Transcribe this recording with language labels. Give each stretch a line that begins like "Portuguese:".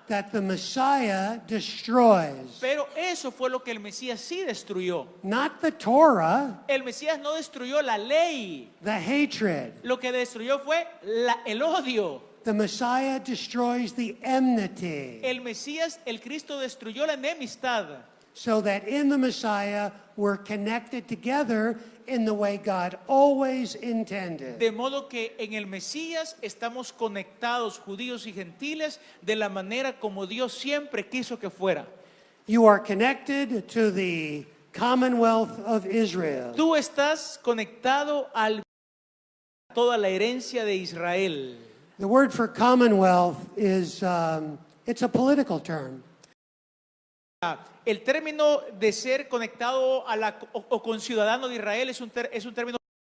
English: that the Messiah destroys.
Spanish: Pero eso fue lo que el Mesías sí destruyó.
English: Not the Torah,
Spanish: El Mesías no destruyó la ley.
English: the hatred.
Spanish: Lo que destruyó fue el odio.
English: The Messiah destroys the enmity,
Spanish: El Mesías, el Cristo, destruyó la enemistad.
English: so that in the Messiah we're connected together in the way God always intended.
Spanish: De modo que en el Mesías estamos conectados, judíos y gentiles, de la manera como Dios siempre quiso que fuera.
English: You are connected to the Commonwealth of Israel.
Spanish: Tú estás conectado a toda la herencia de Israel.
English: The word for Commonwealth is, it's a political term.
Spanish: El término de ser conectado o conciudadano de Israel es un término.